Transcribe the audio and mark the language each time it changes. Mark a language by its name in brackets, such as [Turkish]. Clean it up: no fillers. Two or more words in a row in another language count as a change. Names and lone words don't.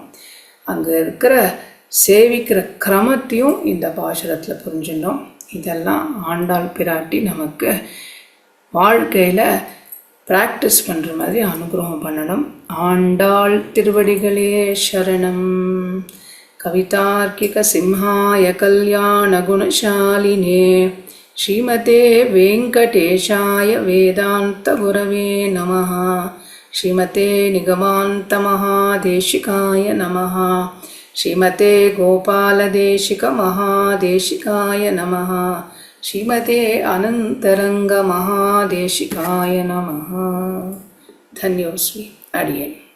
[Tamil] அங்கே இருக்கிற சேவிக்கிற கிரமத்தையும் இந்த பாசுரத்தில் புரிஞ்சுட்டோம். இதெல்லாம் ஆண்டாள் பிராட்டி நமக்கு வாழ்க்கையில் ப்ராக்டிஸ் பண்ணுற மாதிரி அனுகிரகம் பண்ணணும். ஆண்டாள் திருவடிகளே சரணம். [Sanskrit] कवितार्किक सिंहाय कल्याण गुणशालिने श्रीमते वेङ्कटेशाय वेदान्त गुरवे नमः. श्रीमते निगमान्त महादेशिकाय नमः. श्रीमते गोपालदेशिक महादेशिकाय नमः. श्रीमते अनन्तरङ्ग महादेशिकाय नमः. [Tamil] தன்யோஸ்மி. அடியேன்.